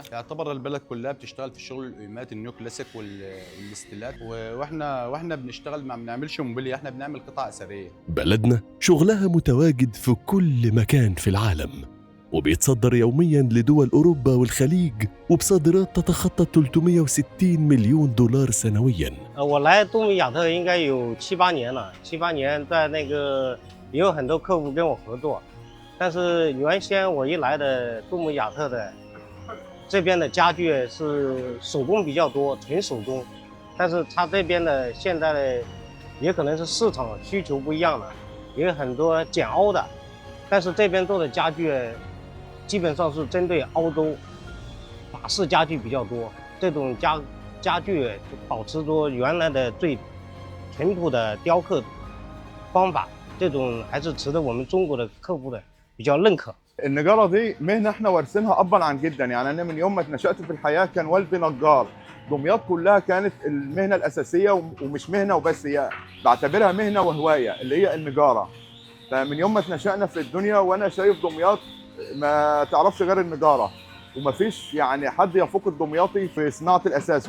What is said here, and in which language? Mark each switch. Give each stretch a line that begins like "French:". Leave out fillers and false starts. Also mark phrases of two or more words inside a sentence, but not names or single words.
Arabic: يعتبر البلد كلها بتشتغل في شغل القيمات
English: neo classic
Arabic: والاستيلات، واحنا بنشتغل ما بنعملش موبيليا، احنا بنعمل قطع أثرية. بلدنا شغلها متواجد في كل مكان في العالم، وبيتصدر يومياً لدول أوروبا والخليج، وبصادرات تتخطى 360 مليون دولار سنوياً.
Chinese: 我来杜米亚特应该有7、8年了，7、8年在那个也有很多客户跟我合作，但是原先我一来的杜姆亚特的这边的家具是手工比较多，纯手工，但是它这边的现在的也可能是市场需求不一样了，也有很多简凹的，但是这边做的家具基本上是针对欧洲法式家具比较多，这种家具保持着原来的最淳朴的雕刻方法，这种还是值得我们中国的客户的比较认可。
Arabic: النجارة دي مهنة احنا وارثينها أبا عن جدا، يعني أنا من يوم ما نشأت في الحياة كان والدي نجار. دمياط كلها كانت المهنة الأساسية ومش مهنة وبس، هي بعتبرها مهنة وهواية اللي هي النجارة. فمن يوم ما نشأنا في الدنيا وأنا شايف دمياط ما تعرفش غير النجارة، ومفيش يعني حد يفوق الدمياطي في صناعة الأساس.